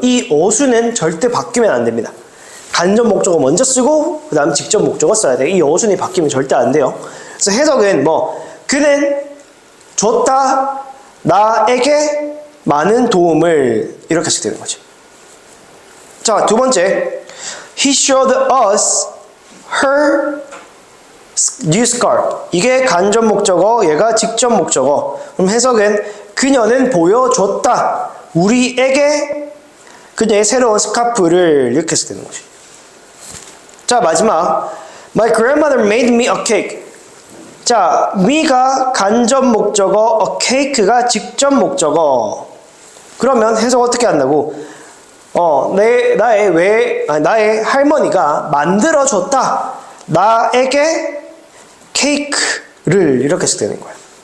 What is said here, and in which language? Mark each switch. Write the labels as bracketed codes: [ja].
[ko] 이 어수는 절대 바뀌면 안 됩니다. 간접 목적어 먼저 쓰고 그 다음 직접 목적어 써야 돼요. 이 어순이 바뀌면 절대 안 돼요. 그래서 해석은 그는 줬다 나에게 많은 도움을, 이렇게 쓰게 되는 거죠. 자, 두 번째, [en] he showed us her new scarf. [ko] 이게 간접 목적어, 얘가 직접 목적어. 그럼 해석은 그녀는 보여줬다 우리에게 그녀의 새로운 스카프를, 이렇게 쓰게 되는 거죠. 자, 마지막, [en] my grandmother made me a cake. [ko] 자, me가 간접 목적어, a cake가 직접 목적어. 그러면 해석 어떻게 한다고? 나의 할머니가 만들어줬다 나에게 케이크를, 이렇게 쓰는 거예요.